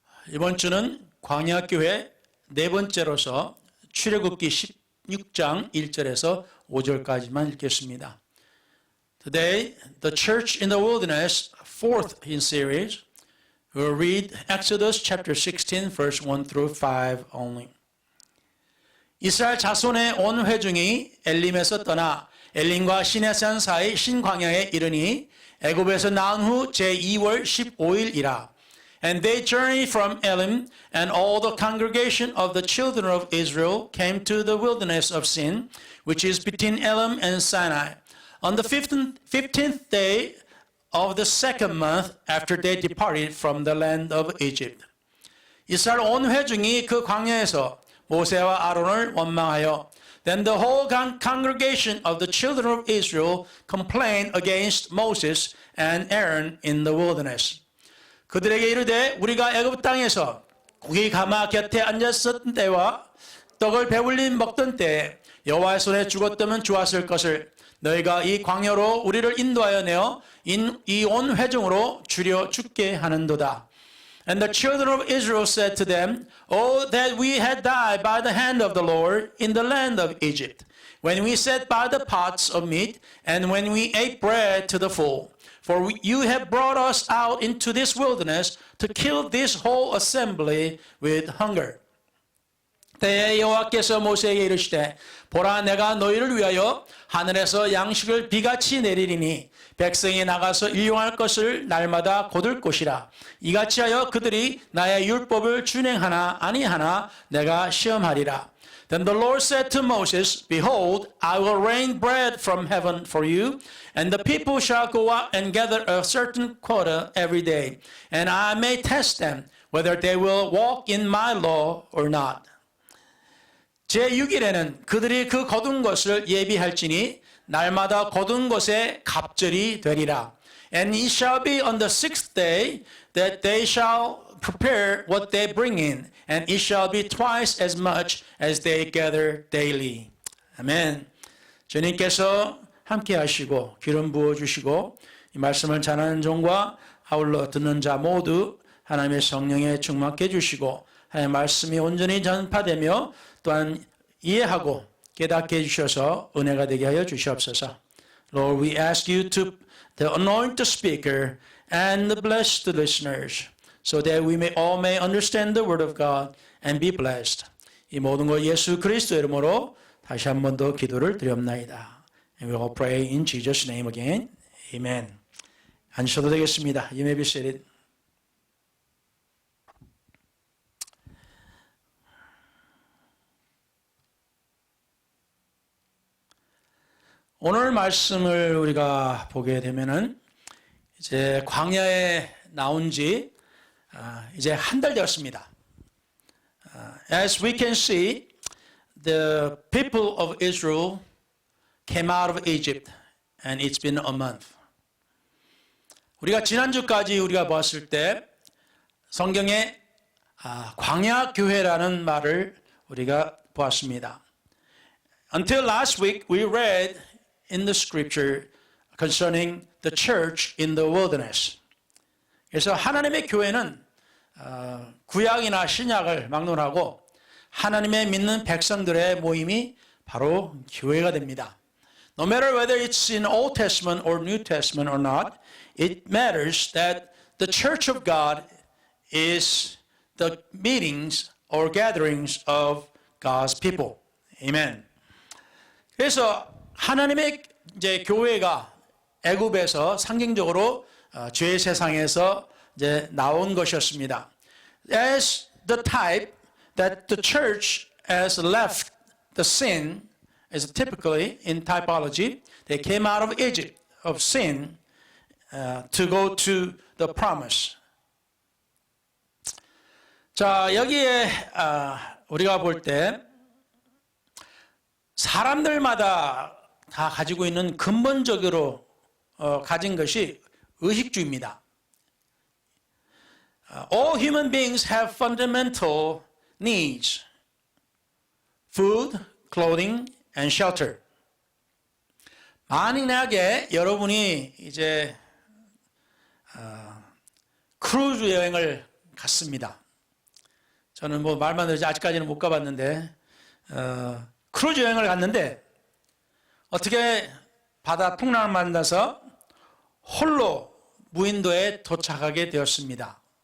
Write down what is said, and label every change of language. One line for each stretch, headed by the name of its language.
Korean: 이번 주는 광야교회 네 번째로서 출애굽기 16장 1절에서 5절까지만 읽겠습니다.
English: Today, the church in the wilderness, fourth in series, will read Exodus chapter 16, verse 1 through 5 only.
Korean: 이스라엘 자손의 온 회중이 엘림에서 떠나 엘림과 시내산 사이 신광야에 이르니 애굽에서 나온 후 제2월 15일이라.
English: And they journeyed from Elim, and all the congregation of the children of Israel came to the wilderness of Sin, which is between Elim and Sinai, on the 15th day of the second month after they departed from the land of Egypt.
Korean: 이스라엘 온 회중이 그 광야에서 모세와 아론을 원망하여
English: Then the whole congregation of the children of Israel complained against Moses and Aaron in the wilderness.
Korean: 그들에게 이르되 우리가 애굽 땅에서 고기 가마 곁에 앉았었던 때와 떡을 배불리 먹던 때에 여호와의 손에 죽었다면 좋았을 것을 너희가 이 광야로 우리를 인도하여 내어 이 온 회중으로 주려 죽게 하는도다.
English: And the children of Israel said to them, Oh, that we had died by the hand of the Lord in the land of Egypt, when we sat by the pots of meat, and when we ate bread to the full. For you have brought us out into this wilderness to kill this whole assembly with hunger.
Korean: 때에 여호와께서 모세에게 이르시되 보라 내가 너희를 위하여 하늘에서 양식을 비같이 내리리니 백성이 나가서 일용할 것을 날마다 거둘 것이라. 이같이 하여 그들이 나의 율법을 준행하나 아니하나 내가 시험하리라.
English: Then the Lord said to Moses, Behold, I will rain bread from heaven for you, and the people shall go out and gather a certain quota every day, and I may test them, whether they will walk in my law or not.
Korean: 제6일에는 그들이 그 거둔 것을 예비할지니 날마다 거둔 것에 갑절이 되리라.
English: And it shall be on the sixth day that they shall prepare what they bring in, and it shall be twice as much as they gather daily.
Korean: 아멘. 주님께서 함께 하시고 기름 부어 주시고 이 말씀을 전하는 종과 아울러 듣는 자 모두 하나님의 성령에 충만케 해주시고 하나님의 말씀이 온전히 전파되며 또한 이해하고 깨닫게 해주셔서 은혜가 되게 하여 주시옵소서.
English: Lord, we ask you to anoint the speaker and bless the listeners so that we all may understand the word of God and be blessed.
Korean: 이 모든 것 예수 그리스도의 이름으로 다시 한 번 더 기도를 드렸나이다.
English: And we all pray in Jesus' name again. Amen.
Korean: 앉으셔도 되겠습니다.
English: You may be seated.
Korean: 오늘 말씀을 우리가 보게 되면은 이제 광야에 나온 지 이제 한 달 되었습니다.
English: As we can see, the people of Israel came out of Egypt, and it's been a month.
Korean: 우리가 지난주까지 우리가 보았을 때 성경에 광야 교회라는 말을 우리가 보았습니다.
English: Until last week, we read in the scripture concerning the church in the wilderness.
Korean: 그래서 하나님의 교회는 구약이나 신약을 막론하고 하나님의 믿는 백성들의 모임이 바로 교회가 됩니다.
English: No matter whether it's in Old Testament or New Testament or not, it matters that the church of God is the meetings or gatherings of God's people. Amen.
Korean: 그래서 하나님의 이제 교회가 애굽에서 상징적으로 죄의 세상에서 이제 나온 것이었습니다.
English: As the type that the church has left the sin, as typically in typology, they came out of Egypt of sin to go to the promise.
Korean: 자, 여기에 우리가 볼 때 사람들마다 다 가지고 있는 근본적으로 가진 것이 의식주의입니다.
English: All human beings have fundamental needs: food, clothing, and shelter.
Korean: 만약에 여러분이 이제 크루즈 여행을 갔습니다. 저는 뭐 말만 들지 아직까지는 못 가봤는데 크루즈 여행을 갔는데 어떻게 바다 풍랑을 만나서 홀로 무인도에 도착하게 되었습니다.